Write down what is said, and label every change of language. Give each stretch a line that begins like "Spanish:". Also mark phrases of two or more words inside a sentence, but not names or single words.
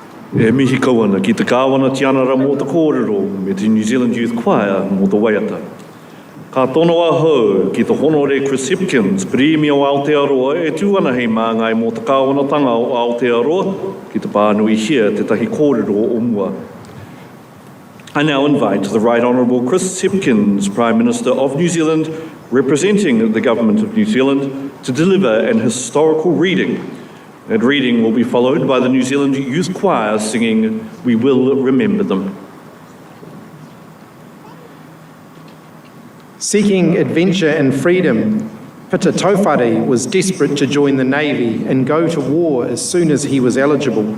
Māori: E mihi kauana ki te kāwana tianara mō te kōrero me te New Zealand Youth Choir mō te waiata. Ka tono ahau ki te honore Chris Hipkins, Premio Aotearoa, e tūana hei māngai mō te kāwanatanga o Aotearoa ki te pānui hia te tahi kōrero o mua.
English: I now invite the Right Honourable Chris Hipkins, Prime Minister of New Zealand, representing the Government of New Zealand, to deliver an historical reading. That reading will be followed by the New Zealand Youth Choir singing We Will Remember Them. Seeking adventure and freedom, Pita Taufare was desperate to join the Navy and go to war as soon as he was eligible.